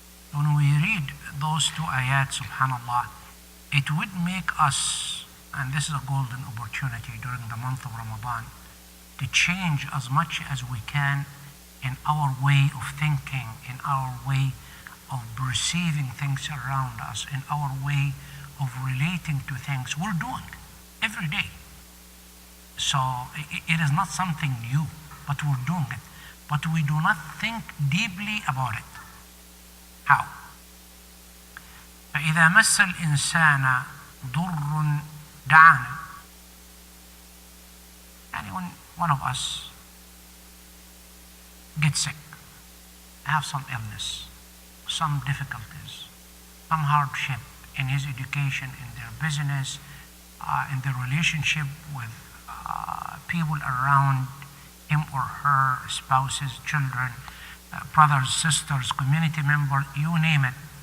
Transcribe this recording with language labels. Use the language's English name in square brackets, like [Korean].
[English] When we read those two ayat, subhanallah, it would make us, and this is a golden opportunity during the month of Ramadan, to change as much as we can in our way of thinking, in our way of perceiving things around us, in our way of relating to things we're doing every day. So it is not something new, but we're doing it. But we do not think deeply about it. How? [Arabic] فإذا مس الإنسان ضر دعانا. [English] When one of us gets sick, have some illness, some difficulties, some hardship in his education, in their business, in their relationship with people around him or her, spouses, children, brothers, sisters, community members, you name it.